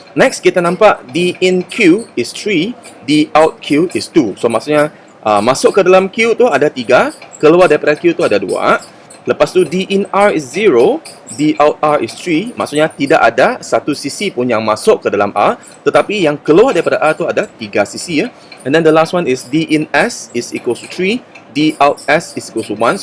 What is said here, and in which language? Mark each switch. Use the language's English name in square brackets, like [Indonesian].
[English] Next [Malay] kita nampak [English] D in Q is 3, D out Q is 2. [Malay] So maksudnya masuk ke dalam Q tu ada 3, keluar daripada Q tu ada 2. Lepas tu [English] D in R is 0, D out R is 3. [Malay] Maksudnya tidak ada satu sisi pun yang masuk ke dalam R, tetapi yang keluar daripada R tu ada 3 sisi, ya. [English] And then the last one is D in S is equal to 3, D out S is equal to 1.